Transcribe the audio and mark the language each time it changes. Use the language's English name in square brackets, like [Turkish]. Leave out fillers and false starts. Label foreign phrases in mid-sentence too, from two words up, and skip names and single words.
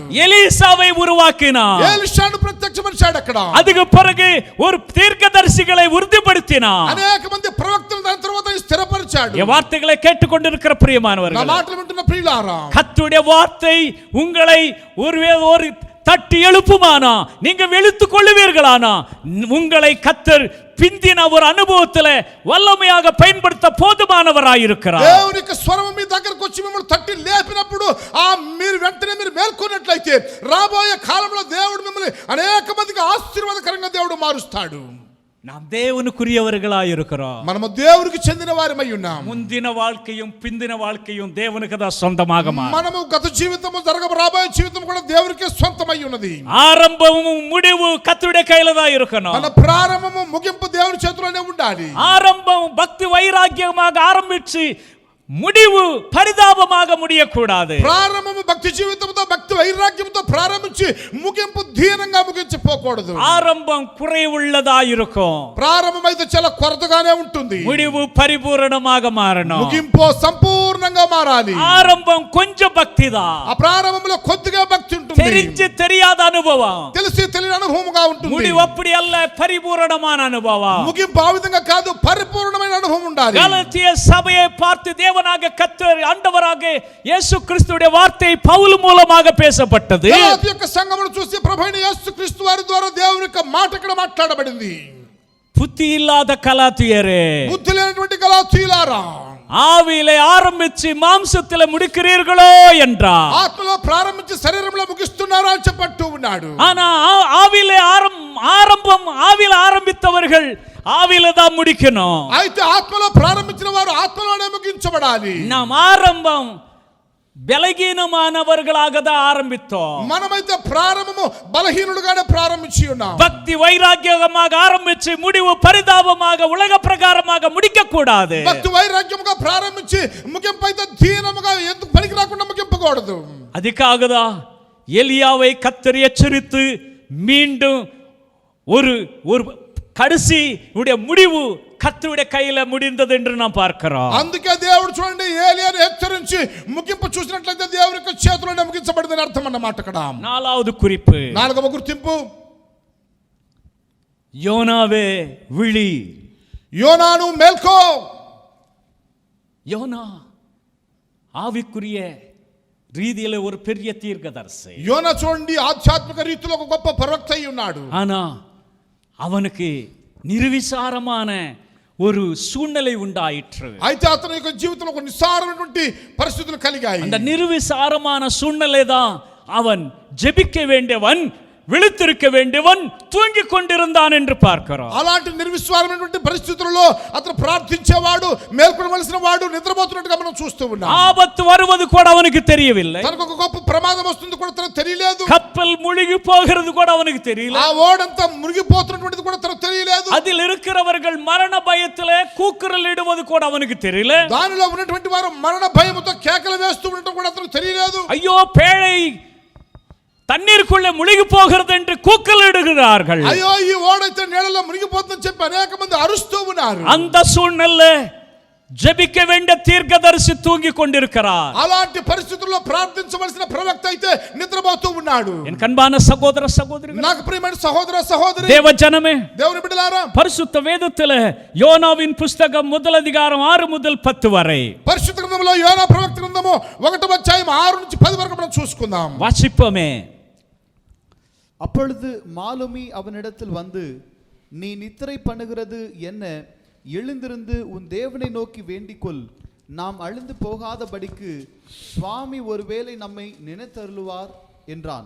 [Tamil] எலிசாவை உருவாக்கினான். [Telugu] ఎలీషాను ప్రత్యక్షపరిచాడు అక్కడ. [Tamil] அதுக்கு பிறகு ஒரு தீர்க்கதரிசிகளை உறுதிப்படுத்தினான். [Telugu] అనేక మంది ప్రవక్తలను దాని తర్వాత స్థిరపరిచాడు. [Tamil] ఈ வார்த்தைகளை கேட்டுக்கொண்டிருக்கிற [Telugu] నా [Tamil] பிரியமானவர்களே, [Telugu] మాటలు వింటున్న ప్రియులారా, [Tamil] கர்த்தருடைய வார்த்தை உங்களை ஒரு தட்டி எழுப்புமானா, நீங்க வெளுத்துக் கொள்ளுவீர்களானா, உங்களை கர்த்தர் பிந்தின ஒரு அனுபவத்தில் வல்லமையாக பயன்படுத்த போதுமானவராயிருக்கிறார். [Telugu] దేవుని యొక్క స్వరం మీ దగ్గరకు వచ్చి మిమ్మల్ని తట్టి లేపినప్పుడు మీరు వెంటనే మేల్కొన్నట్లయితే రాబోయే కాలంలో దేవుడు మిమ్మల్ని అనేక మందికి ఆశీర్వాదకరంగా దేవుడు మారుస్తాడు. [Tamil] நாம் தேவனுக்குரியவர்களாய் இருக்கிறோம். [Telugu] మనము దేవునికి చెందిన వారమై ఉన్నాం. [Tamil] முந்தின வாழ்க்கையும் பிந்தின வாழ்க்கையும் தேவனுக்கு தான் சொந்தமாக [Telugu] మనము గత జీవితము రాబోయే జీవితం కూడా దేవునికే సొంతమై ఉన్నది. [Tamil] ஆரம்பமும் முடிவு கர்த்தருடைய கையில தான் இருக்கணும். [Telugu] మన ప్రారంభము ముగింపు దేవుని చేతిలోనే ఉండాలి. [Tamil] ஆரம்பம் பக்தி வைராக்கியமாக ஆரம்பிச்சு முடிவு பரிதாபமாக முடியக்கூடாது. [Telugu] ప్రారంభము భక్తి జీవితంతో భక్తి వైరాగ్యంతో ప్రారంభించి ముగింపు దీనంగా ముగించిపోకూడదు. [Tamil] ஆரம்பம் குறைவுள்ளதா இருக்கும், [Telugu] ప్రారంభం అయితే చాలా కొరతగానే ఉంటుంది. [Tamil] முடிவு பரிபூரணமாக மாறணும். [Telugu] ముగింపు సంపూర్ణంగా మారాలి. [Tamil] ஆரம்பம் கொஞ்சம் பக்தி தான், [Telugu] ఆ ప్రారంభంలో కొద్దిగా భక్తి ఉంటుంది, [Tamil] தெரிஞ்சு தெரியாத அனுபவம். [Telugu] తెలిసి తెలియని అనుభవముగా ఉంటుంది. [Tamil] முடிவு அப்படி அல்ல, பரிபூரணமான அனுபவம். [Telugu] ముగింపు ఆ విధంగా కాదు, పరిపూర్ణమైన అనుభవం ఉండాలి. [Tamil] கலாத்திய சபையை பார்த்து தேவனாக கர்த்தர் ஆண்டவராக இயேசு கிறிஸ்துவின் வார்த்தை பவுல் மூலமாக பேசப்பட்டது. [Telugu] గలాతీ యొక్క సంఘమును చూసి ప్రభువైన యేసుక్రీస్తు వారి ద్వారా దేవుని యొక్క మాట ఇక్కడ మాట్లాడబడింది. [Tamil] புத்தி இல்லாத கலாத்தியரே, [Telugu] బుద్ధి లేనటువంటి గలాతీయులారా, [Tamil] ஆவியிலே ஆரம்பிச்சு மாம்சத்திலே முடிக்கிறீர்களோ என்றார். [Telugu] ఆత్మలో ప్రారంభించి శరీరంలో ముగిస్తున్నారా అని చెప్పట్టు ఉన్నాడు. [Tamil] ஆனா ஆவியிலே ஆவியில ஆரம்பித்தவர்கள் ஆவியில தான் முடிக்கணும். [Telugu] అయితే ఆత్మలో ప్రారంభించిన వారు ఆత్మలోనే ముగించబడాలి. [Tamil] நாம் ஆரம்பம் బలహీనమానవర్గలాக தான் ஆரம்பித்தோம். [Telugu] మనమైతే ప్రారంభము బలహీనులుగానే ప్రారంభించి ఉన్నాం. [Tamil] பக்தி வைராக்கியமாக ஆரம்பிச்சு முடிவு பரிதாபமாக உலக பிரகாரமாக முடிக்க கூடாது. [Telugu] భక్తి వైరాగ్యముగా ప్రారంభించి ముగింపు అయితే దీనముగా ఎందుకు పనికి రాకుండా ముగింపకూడదు. [Tamil] அதுக்காக தான் எலியாவை கர்த்தர் எச்சரித்து மீண்டும் ஒரு கடைசி முடிவு கர்த்தருடைய கையில முடிந்தது என்று நாம் பார்க்கிறோம். [Telugu] అందుకే దేవుడు చూడండి ఏలియాను హెచ్చరించి ముగింపు చూసినట్లయితే దేవుని యొక్క చేతిలోనే ముగించబడిందని అర్థం అన్నమాట. అక్కడ [Tamil] நாலாவது குறிப்பு, [Telugu] నాలుగవ గుర్తింపు, [Tamil] யோனாவே விழி. [Telugu] యోనాను మేల్కో. [Tamil] யோனா ஆவிக்குரிய ரீதியில ஒரு பெரிய தீர்க்கதரிசி. [Telugu] యోనా చూడండి ఆధ్యాత్మిక రీతిలో ఒక గొప్ప ప్రవక్త అయి ఉన్నాడు. [Tamil] ஆனா அவனுக்கு நிர்விசாரமான ஒரு சூழ்நிலை உண்டாயிற்று. [Telugu] అయితే అతని యొక్క జీవితంలో ఒక నిస్సారమైనటువంటి పరిస్థితులు కలిగాయి. [Tamil] அந்த நிர்விசாரமான சூழ்நிலை தான் அவன் ஜெபிக்க வேண்டியவன், விழித்திருக்க வேண்டியவன், தூங்கிக் கொண்டிருந்தான் என்று பார்க்கிறோம். [Telugu] అలాంటి నిర్విశ్వాసమైనటువంటి పరిస్థితుల్లో అతను ప్రార్థించేవాడు, మేల్కొనవలసిన వాడు నిద్రపోతున్నట్టుగా మనం చూస్తూ ఉన్నాం. [Tamil] ஆபத்து வருவது கூட அவனுக்கு தெரியவில்லை. [Telugu] తనకు ఒక గొప్ప ప్రమాదం వస్తుంది కూడా తనకు తెలియలేదు. [Tamil] கப்பல் முழுகி போகிறது கூட அவனுக்கு தெரியல. [Telugu] ఆ ఓడంతా మునిగిపోతున్నటువంటిది కూడా తనకు తెలియలేదు. [Tamil] அதில் இருக்கிறவர்கள் மரண பயத்திலே கூக்குரல் இடுவது கூட அவனுக்கு தெரியல. [Telugu] దానిలో ఉన్నటువంటి వారు మరణ భయముతో కేకలు వేస్తూ ఉండటం కూడా అతనికి తెలియలేదు. [Tamil] ஐயோ பேழை தண்ணீருக்குள்ளே முழுகி போகிறது என்று கூக்குரலிடுகிறார்கள். [Telugu] అయ్యో ఈ ఓడైతే నీళ్ళలో మునిగిపోతుందని చెప్పి అనేక మంది అరుస్తూ ఉన్నారు. [Tamil] அந்த சூழ்நிலை ஜெபிக்க வேண்டிய தீர்க்கதரிசி தூங்கி கொண்டிருக்கிறார். [Telugu] అలాంటి పరిస్థితుల్లో ప్రార్థించవలసిన ప్రవక్త అయితే నిద్రపోతూ ఉన్నాడు. [Tamil] என் கண்பான சகோதர சகோதரிகளே, [Telugu] నాకు ప్రియమైన సహోదర సహోదరి, [Tamil] தேவ ஜனமே, [Telugu] దేవుని బిడ్డలారా, [Tamil] பரிசுத்த வேதத்திலே யோனாவின் புஸ்தகம் 1 அதிகாரம் 6 முதல் 10 வரை, [Telugu] పరిశుద్ధ గ్రంథంలో యోనా ప్రవక్త గ్రంథము 1వ అధ్యాయం 6 నుంచి 10 వరకు మనం చూసుకుందాం. [Tamil] வாசிப்போமே. அப்பொழுது மாலுமி அவனிடத்தில் வந்து, நீ நித்திரை பண்ணுகிறது என்ன? எழுந்திருந்து உன் தேவனை நோக்கி வேண்டிக்கொள், நாம் அழிந்து போகாதபடிக்கு சுவாமி ஒருவேளை நம்மை நினைத்தருளுவார் என்றான்.